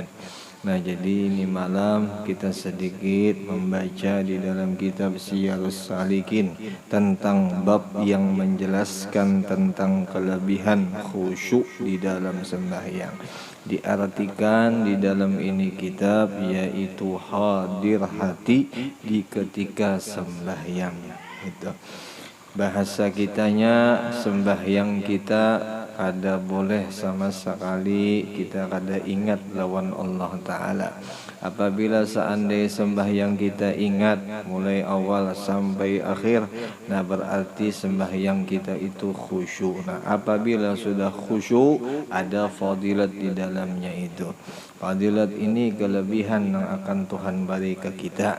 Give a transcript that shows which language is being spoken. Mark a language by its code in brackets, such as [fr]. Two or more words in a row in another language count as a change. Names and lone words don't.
[id] Nah, jadi ini malam kita sedikit membaca di dalam kitab Syiarus Salikin tentang bab yang menjelaskan tentang kelebihan khusyuk di dalam sembahyang. Diartikan di dalam ini kitab yaitu hadir hati di ketika sembahyang. [bjn] Itu bahasa kitanya sembahyang kita kada boleh sama sekali kita kada ingat lawan Allah Ta'ala. [id] Apabila seandainya sembahyang kita ingat mulai awal sampai akhir, nah berarti sembahyang kita itu khusyuk. Nah apabila sudah khusyuk ada fadilat di dalamnya itu. Fadilat ini kelebihan yang akan Tuhan beri ke kita.